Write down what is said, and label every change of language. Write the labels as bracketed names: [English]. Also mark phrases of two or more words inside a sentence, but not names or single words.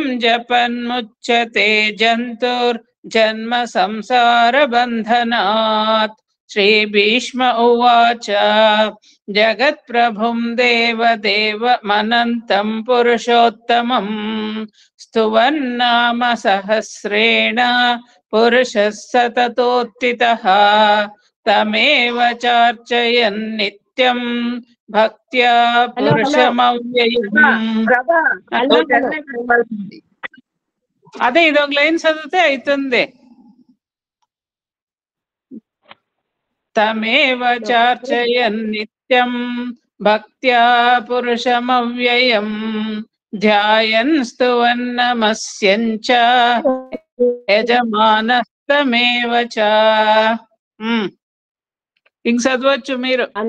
[Sanskrit] जपन्मुच्यते जन्तुर्जन्म संसारबन्धनात् श्रीभीष्म उवाच जगत्प्रभुं देवदेवमनन्तं पुरुषोत्तमं स्तुवन्नाम सहस्रेण पुरुषः सततोत्थितः तमेव चार्चयन् नित्यं भक्त्या [Telugu] Hello, [Sanskrit] पुरुषमव्ययम् [Telugu] Prabha. Hello, hello. అదే ఇదొక లైన్ చదివితే అవుతుంది [Sanskrit] तमेव चार्चयन् नित्यं भक्त्या पुरुषमव्ययं ध्यायन् स्तुवन् नमस्यंच यजमानस्तमेव च [Telugu] ఇంక చదవచ్చు మీరు